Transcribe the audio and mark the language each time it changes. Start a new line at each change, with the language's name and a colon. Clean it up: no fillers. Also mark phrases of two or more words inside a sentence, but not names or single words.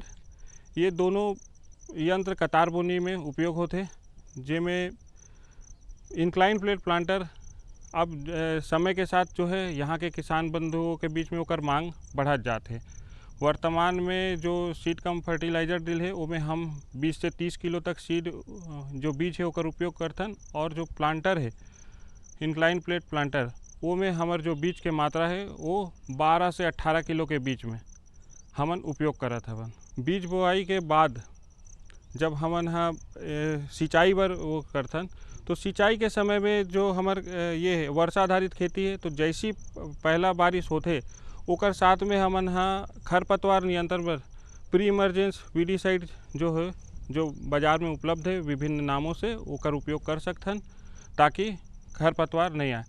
Chhattisgarhi: ये दोनों यंत्र कतार बोनी में उपयोग होते, जिसमें
English: incline plate planter
Chhattisgarhi: अब समय के साथ जो है यहाँ के किसान बंधुओं के बीच में ओकर मांग बढ़त जाते है। वर्तमान में जो
English: seed cum fertilizer drill
Chhattisgarhi: है उसमें हम 20 से 30 किलो तक सीड जो बीज है ओकर उपयोग करथन, और जो प्लांटर है
English: incline plate planter
Chhattisgarhi: वो में हमार जो बीज के मात्रा है वो 12 से 18 किलो के बीच में हमन उपयोग करत हवन। बीज बोआई के बाद जब हमन हाँ सिंचाई बर वो करथन तो सिंचाई के समय में जो हमार ये है वर्षाधारित खेती है, तो जैसी पहला बारिश होते ओकर साथ में हमन हाँ खरपतवार नियंत्रण बर
English: pre emergence weedicide
Chhattisgarhi: जो है जो बाज़ार में उपलब्ध है विभिन्न नामों से ओकर उपयोग कर सकथन ताकि खरपतवार नहीं आए।